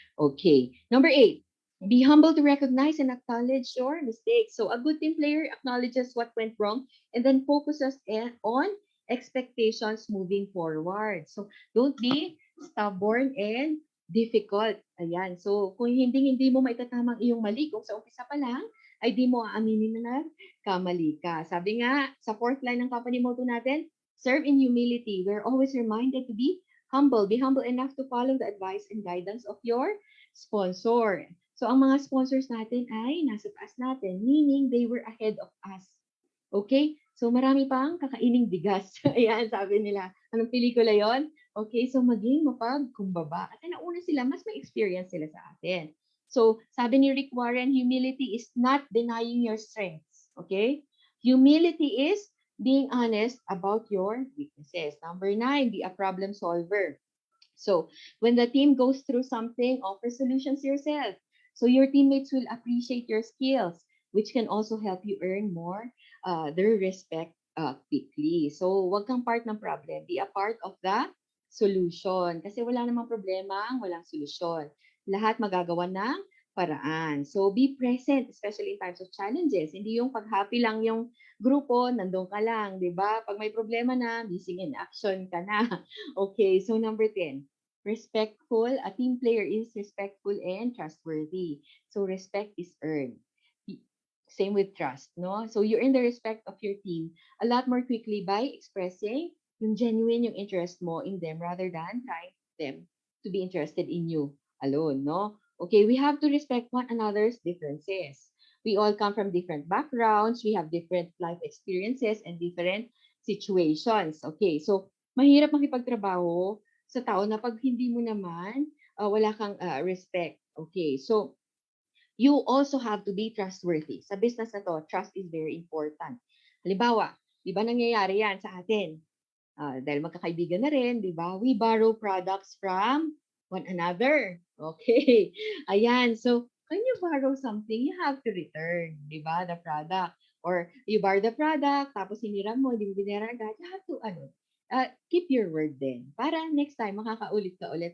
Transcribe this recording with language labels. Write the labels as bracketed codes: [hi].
[en] Okay, number 8, be humble to recognize and acknowledge your mistakes. So a good team player acknowledges what went wrong and then focuses on expectations moving forward. So, don't be stubborn and difficult. [tl] Ayan. So, kung hindi mo maitatamang iyong mali, kung sa umpisa pa lang, ay di mo aaminin na kamali ka. Sabi nga, sa fourth line ng company motto natin, [en] serve in humility. We're always reminded to be humble. Be humble enough to follow the advice and guidance of your sponsor. [tl] So, ang mga sponsors natin ay nasa taas natin, [en] meaning they were ahead of us. [tl] Okay? So, marami pang kakaining bigas. Ayan, sabi nila. Anong pelikula yon? Okay, so maging mapagkumbaba. At nauna sila, mas may experience sila sa atin. [en] So, [tl] sabi ni [en] Rick Warren, humility is not denying your strengths. Okay? Humility is being honest about your weaknesses. Number 9, be a problem solver. So, when the team goes through something, offer solutions yourself. So your teammates will appreciate your skills, which can also help you earn more their respect quickly. So [tl] wag kang [en] part ng problem. Be a part of the solution. [tl] Kasi wala namang problema ang walang solusyon. Lahat magagawa ng paraan. [en] So be present, especially in times of challenges. [tl] Hindi yung pag happy lang yung grupo, nandun ka lang, di ba? Pag may problema na, [en] missing in action ka na. Okay, so number 10, respectful. A team player is respectful and trustworthy. So respect is earned. Same with trust, no? So you earn the respect of your team a lot more quickly by expressing yung genuine yung interest mo in them rather than trying them to be interested in you alone, no? Okay, we have to respect one another's differences. We all come from different backgrounds, we have different life experiences and different situations. [tl] Okay, so mahirap makipagtrabaho sa tao na pag hindi mo naman wala kang respect. [en] Okay, so you also have to be trustworthy. [tl] Sa business na to, [en] trust is very important. [tl] Halimbawa, di ba nangyayari yan sa atin? Dahil magkakaibigan na rin, di ba? [en] We borrow products from one another. Okay. Ayan. So, when you borrow something, you have to return, [tl] di ba? [en] The product. Or you borrow the product, [tl] tapos hiniram mo, hindi mo binayaran agad, [en] you have to, keep your word din. [tl] Para next time, makakaulit ka ulit.